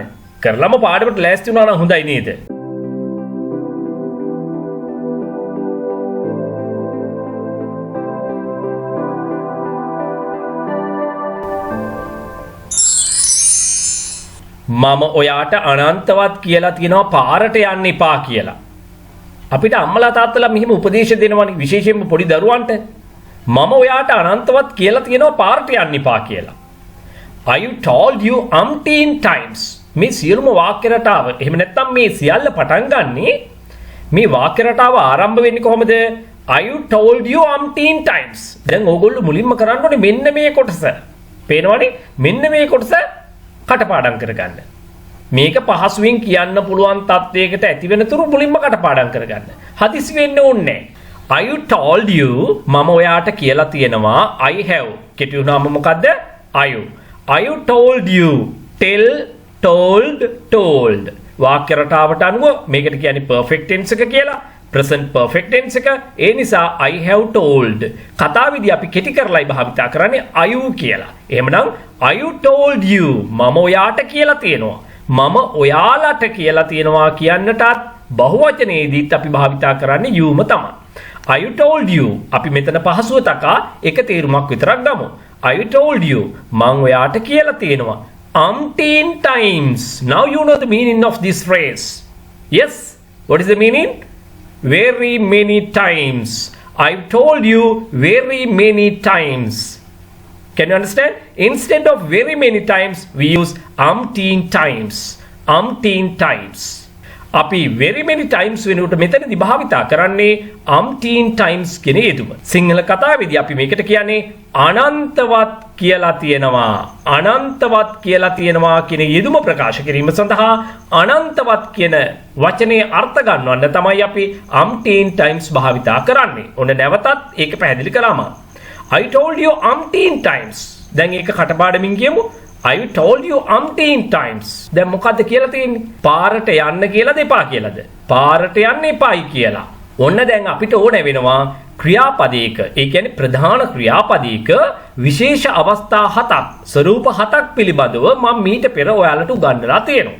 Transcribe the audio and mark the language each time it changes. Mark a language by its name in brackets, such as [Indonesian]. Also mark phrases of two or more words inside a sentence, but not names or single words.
[Sinhala] කරලම පාඩමට ලෑස්ති වුණා නම් හොඳයි නේද? මම ඔයාට අනන්තවත් කියලා තියෙනවා පාරට යන්න එපා කියලා. අපිට අම්මලා තාත්තලා මෙහිම උපදේශ දෙනවනේ විශේෂයෙන්ම පොඩි දරුවන්ට. මම ඔයාට අනන්තවත් කියලා තියෙනවා පාරට යන්න එපා කියලා. [English] I told you umpteen times. [Sinhala] මේ සියලුම වාක්‍ය රටාව එහෙම නැත්නම් මේ සියල්ල පටන් ගන්නේ මේ වාක්‍ය රටාව ආරම්භ වෙන්නේ කොහොමද? [English] I told you umpteen times. [Sinhala] දැන් ඕගොල්ලෝ මුලින්ම කරන්න ඕනේ මෙන්න මේ කොටස. පේනවනේ? මෙන්න මේ කොටස කටපාඩම් කරගන්න. මේක පහසුවෙන් කියන්න පුළුවන් තත්වයකට ඇති වෙනතුරු මුලින්ම කටපාඩම් කරගන්න. හදිසි වෙන්න ඕනේ නැහැ. [English] I told you [Sinhala] මම ඔයාට කියලා තියෙනවා [English] I have. [Sinhala] කෙටි වුණාම මොකද්ද? [English] I told you. tell told [Sinhala] වාක්‍ය රටාවට අනුව මේකට කියන්නේ [English] perfect tense [Sinhala] එක කියලා. [English] present perfect tense එක. [Sinhala] ඒ නිසා [English] I have told. [Sinhala] කතාවේදී අපි කෙටි කරලායි භාවිතා කරන්නේ I කියලා. එහෙමනම් [English] I told you [Sinhala] මම ඔයාට කියලා තියෙනවා. මම ඔයාලට කියලා තියෙනවා කියන්නටත් බහුවචනයේදීත් අපි භාවිතා කරන්නේ youම තමයි. [English] I told you [Sinhala] අපි මෙතන පහසුව තකා එක තේරුමක් විතරක් ගමු. I told you මම ඔයාට කියලා තියෙනවා umpteen times. [English] Now you know the meaning of this phrase. Yes, what is the meaning? Very many times. I've told you very many times. Can you understand? Instead of very many times, we use umpteen times. Umpteen times. [Sinhala] අපි [English] very many times [Sinhala] වෙනුවට මෙතනදී භාවිතා කරන්නේ [English] umpteen times [Sinhala] කියන යෙදුම. සිංහල කතාවේදී අපි මේකට කියන්නේ අනන්තවත් කියලා තියෙනවා. අනන්තවත් කියලා තියෙනවා කියන යෙදුම ප්‍රකාශ කිරීම සඳහා අනන්තවත් කියන වචනේ අර්ථ ගන්නවන්න තමයි අපි [English] umpteen times [Sinhala] භාවිතා කරන්නේ. ඔන්න නැවතත් ඒක පැහැදිලි කරාම. [English] I told you umpteen times. [Sinhala] දැන් ඒක කටපාඩමින් කියමු. [English] I told you umpteen times. [Sinhala] දැන් මොකද්ද කියලා තියෙන්නේ? පාරට යන්න කියලාද එපා කියලාද? පාරට යන්න එපායි කියලා. ඔන්න දැන් අපිට ඕන වෙනවා ක්‍රියාපදයක. ඒ කියන්නේ ප්‍රධාන ක්‍රියාපදයක විශේෂ අවස්ථා 7ක්, ස්වරූප 7ක් පිළිබඳව මම මීට පෙර ඔයාලට උගන්වලා තියෙනවා.